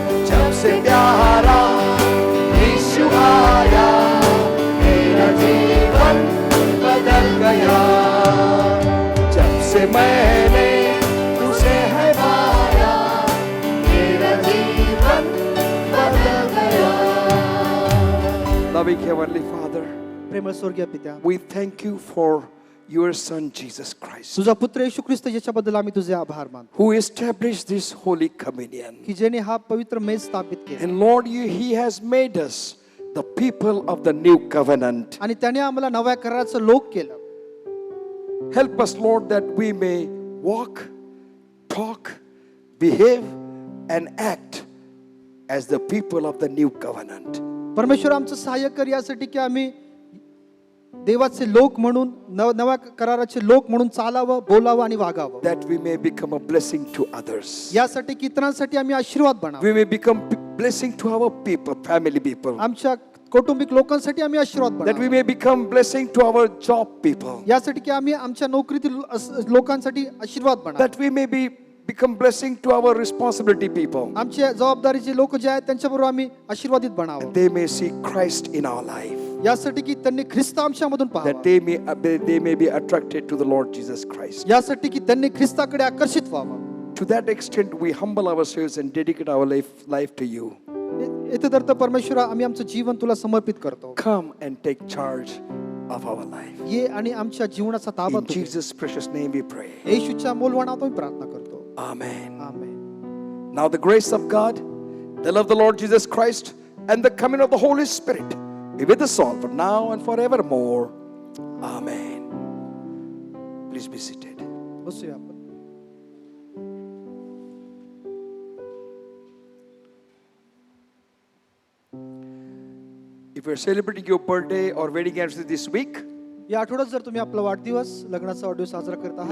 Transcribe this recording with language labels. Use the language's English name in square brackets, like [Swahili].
[Hindi] जब से प्यारा यीशु आया, मेरा जीवन बदल गया। जब से मैंने उसे है पाया, मेरा जीवन बदल गया। [English] Loving Heavenly Father, [Marathi] प्रेमळ स्वर्गीय पित्या, [English] we thank you for your Son Jesus Christ, [Marathi] तुझा पुत्र येशू ख्रिस्त याच्याबद्दल आम्ही तुझे आभार मानतो [English] who established this Holy Communion. [Marathi] की ज्याने हा पवित्र मेज स्थापित केला [English] And Lord, He has made us the people of the new covenant. [Marathi] आणि त्याने आम्हाला नव्या कराराचं लोक केलं. [English] Help us, Lord, that we may walk, talk, behave, and act as the people of the new covenant. [Marathi] परमेश्वर आमचं सहाय्य कर यासाठी की आम्ही देवाचे लोक म्हणून नव्या कराराचे लोक म्हणून चालावं, बोलावं आणि वागावं. [English] That we may become a blessing to others. [Marathi] यासाठी की इतरांसाठी आम्ही आशीर्वाद बनावं. [English] We may become blessing to our people, family people. [Marathi] आमच्या कौटुंबिक लोकांसाठी आम्ही आशीर्वाद [English] That we [Marathi] बनावं. [English] may become blessing to our job people. [Marathi] यासाठी की आम्ही आमच्या नोकरीतील लोकांसाठी आशीर्वाद बनावं. [English] That we may become blessing to our responsibility people. [Marathi] आमच्या जबाबदारीचे लोक जे आहेत त्यांच्याबरोबर आम्ही आशीर्वादित बनावं. [English] They may see Christ in our life. [Marathi] यासाठी की त्यांनी ख्रिस्त आमच्यामधून [English] That [Marathi] पाहावं. [English] they may be attracted to the Lord Jesus Christ. [Marathi] यासाठी की त्यांनी ख्रिस्ताकडे आकर्षित व्हावं. [English] To that extent, we humble ourselves and dedicate our life to you. [Marathi] येथे तर परमेश्वरा आम्ही आमचं जीवन तुला समर्पित करतो. [English] Come and take charge of our life. [Marathi] ये आणि आमच्या जीवनाचा ताबा [English] In [Marathi] तू घे. [English] Jesus' precious name we pray. [Marathi] येशूच्या मोलवाणात आम्ही प्रार्थना करतो. [English] Amen. [Marathi] Amen. [English] Now the grace of God, the love of the Lord Jesus Christ, and the coming of the Holy Spirit be with us all from now and forevermore. Amen. Please be seated. [Marathi] बसूया आपण. [English] If you're celebrating your birthday or wedding anniversary this week, [Marathi] या आठवड्यात जर तुम्ही आपला वाढदिवस लग्नाचा वाढदिवस साजरा करत आहात,